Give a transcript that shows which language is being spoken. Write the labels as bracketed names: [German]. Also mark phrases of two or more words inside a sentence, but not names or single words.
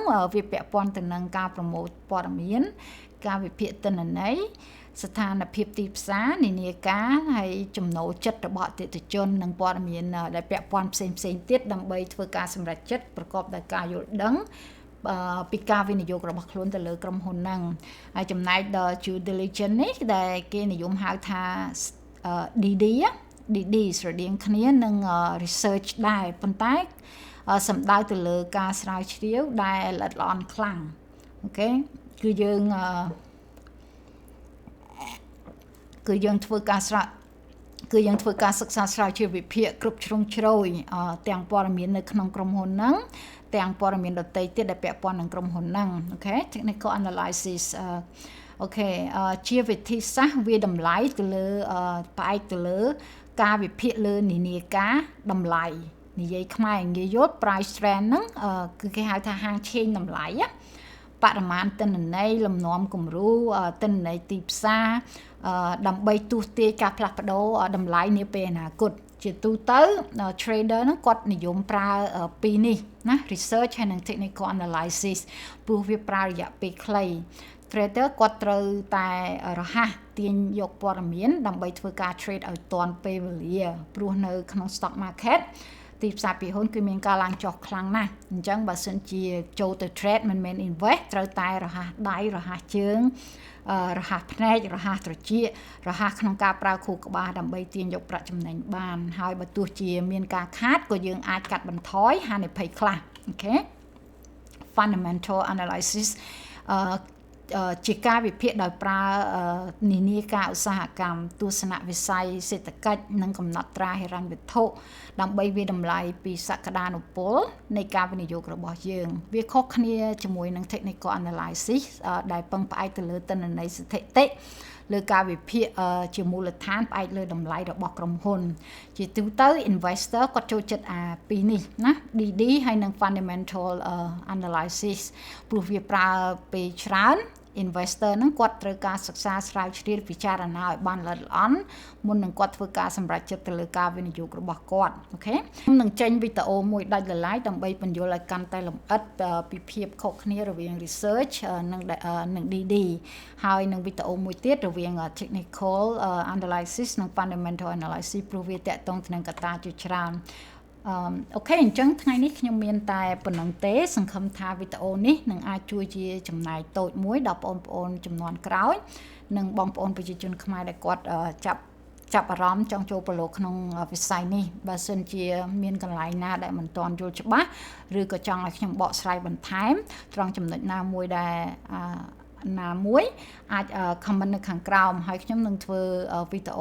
[Khmer] វាពាក់ព័ន្ធទៅនឹងការប្រមូលព័ត៌មានការវិភាគទិន្នន័យស្ថានភាពទីផ្សារនានាការហើយចំណូលចិត្តរបស់អតិថិជននិងព័ត៌មានដែលពាក់ព័ន្ធផ្សេងទៀតដើម្បីធ្វើការសម្រេចចិត្តប្រកបដោយការយល់ដឹងពីការវិនិយោគរបស់ខ្លួនទៅលើក្រុមហ៊ុនហ្នឹងហើយចំណែកដល់ [English] due diligence [Khmer] នេះដែលគេនិយមហៅថា DD ស្រដៀងគ្នានឹង research ដែរប៉ុន្តែសំដៅទៅលើការស្រាវជ្រាវដែលល្អិតល្អន់ខ្លាំងអូខេគឺ យើងធ្វើការសិក្សាស្រាវជ្រាវវិភាគគ្រប់ជ្រុងជ្រោយទាំងព័ត៌មាននៅក្នុងក្រុមហ៊ុនហ្នឹងទាំងព័ត៌មានដទៃទៀតដែលពាក់ព័ន្ធនឹងក្រុមហ៊ុនហ្នឹងអូខេ [English] technical analysis [Khmer] អូខេជាវិធីសាស្ត្រវាតម្លៃទៅលើផ្អែកទៅលើការវិភាគលើនានាការ តម្លៃនិយាយខ្មែរងាយយល់ [English] price trend [Khmer] ហ្នឹងគឺគេហៅថាហាងឆេងតម្លៃបរិមាណទិន្នន័យលំនាំគំរូទិន្នន័យទីផ្សារដើម្បីទស្សន៍ទាយការផ្លាស់ប្ដូរតម្លៃនាពេលអនាគតជាទូទៅ trader ហ្នឹងគាត់និយមប្រើពីរនេះណា research ហើយនិង [English] technical analysis [Khmer] ព្រោះវាប្រើរ យៈពេលខ្លី trader គាត់ត្រូវតែរហ័សទាញយកព័ត៌មានដើម្បីធ្វើការ trade ឲ្យទាន់ពេលវេលាព្រោះនៅក្នុង [English] stock market [Khmer] ទីផ្សារពីហ៊ុនគឺមានការឡើងចុះខ្លាំងណាស់អញ្ចឹងបើសិនជាចូលទៅ trade មិនមែន invest ត្រូវតែរហ័សដៃរហ័សជើងរហ័សភ្នែករហ័សត្រចៀករហ័សក្នុងការប្រើខួរក្បាលដើម្បីទាញយកប្រាក់ចំណេញបានហើយបើទោះជា មានការខាតក៏យើងអាចកាត់បន្ថយហានិភ័យខ្លះអូខេ [English] fundamental analysis [Khmer] ជាការវិភាគដោយប្រើនានាការ ឧស្សាហកម្មទស្សនវិស័យសេដ្ឋកិច្ចនិងកំណត់ត្រាហិរញ្ញវត្ថុដើម្បីវាតម្លៃពីសក្តានុពលនៃការវិនិយោគរបស់យើងវាខុសគ្នាជាមួយនឹង [English] technical analysis [Khmer] ដែលពឹងផ្អែកទៅលើទិន្នន័យស្ថិតិលើការវិភាគជាមូលដ្ឋានផ្អែកលើតម្លៃរបស់ក្រុមហ៊ុនជាទូទៅ investor គាត់ចូលចិត្តពីរនេះណា DD ហើយនិង [English] fundamental analysis [Khmer] ព្រោះវាប្រើពេលច្រើន investor ហ្នឹងគាត់ត្រូវការសិក្សាស្រាវជ្រាវពិចារណាឲ្យបានល្អិតល្អន់មុននឹងគាត់ធ្វើការសម្រេចចិត្តទៅលើការវិនិយោគរបស់គាត់អូខេខ្ញុំនឹងចេញវីដេអូមួយដាច់ដោយឡែក ដើម្បីបញ្យល់ឲ្យកាន់តែលម្អិតពីភាពខុសគ្នារវាង research និង DD ហើយនឹងវីដេអូមួយទៀតរវាង [English] technical analysis [Khmer] និង [English] fundamental analysis [Khmer] ព្រោះវាតាក់ ទងទៅនឹងកត្តាជាច្រើនអូខេអញ្ចឹងថ្ងៃនេះខ្ញុំមានតែប៉ុណ្្នឹងទេសង្ឃឹមថាវីដេអូនេះនឹងអាចជួយជាចំណែកតូចមួយដល់បងប្អូនចំនួនក្រោយនិងបងប្អូនប្រជាជនខ្មែរដែលគាត់ចាប់អារម្មណ៍ចង់ចូលប្រឡូកក្នុងវិស័យនេះបើសិនជាមានកន្លែងណាដែលមិនទាន់យល់ច្បាស់ឬក៏ចង់ឲ្យខ្ញុំបកស្រាយបន្ថែមត្រង់ចំណុចណាមួយដែលណាមួយអាច comment នៅខាងក្រោមហើយខ្ញុំនឹងធ្វើវីដេ